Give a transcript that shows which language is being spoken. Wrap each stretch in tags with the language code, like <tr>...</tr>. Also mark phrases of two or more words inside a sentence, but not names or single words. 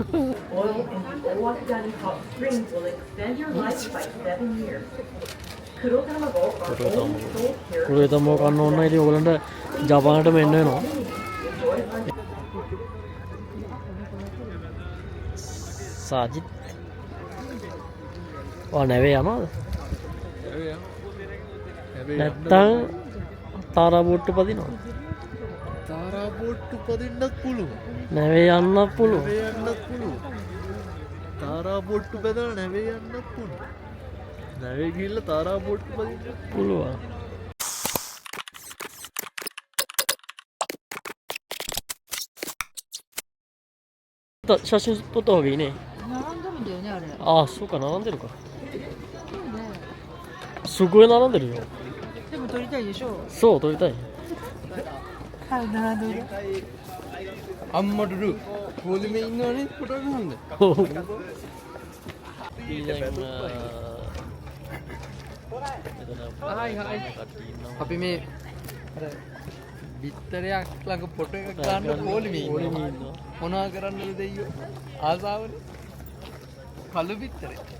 <ja>黒卵</ja> <si>කන්න ඕන ඉතින් ඔයගලන්ට ජපානටම එන්න වෙනවා සජිත් වා නැවේ යනවද නැත්තම් තාරා බෝට්ටු පදිනවා තාරා බෝට්ටු පදින්නත් පුළුවන් නැවේ යන්නත් පුළුවන් තාරා බෝට්ටු බැදලා නැවේ යන්නත් පුළුවන් නැවේ ගිහිල්ලා තාරා බෝට්ටු පදින්නත්</si> <ja>පුළුවන් 写真撮った方がいいね並んでるんだよねあれああそうか並んでるかすごい並んでるよでも撮りたいでしょそう撮りたいはい並んでる</ja> <si>අම්මටට පොලිමේ ඉන්නවනේ ෆොටෝ ගහන්න අපි මේ අර බිත්තරයක් ළඟ ෆොටෝ එකක් ගන්න පොලිමේ ඉන්නවා මොනවා කරන්නද දෙයියෝ ආසාවනේ කළු බිත්තරේ</si>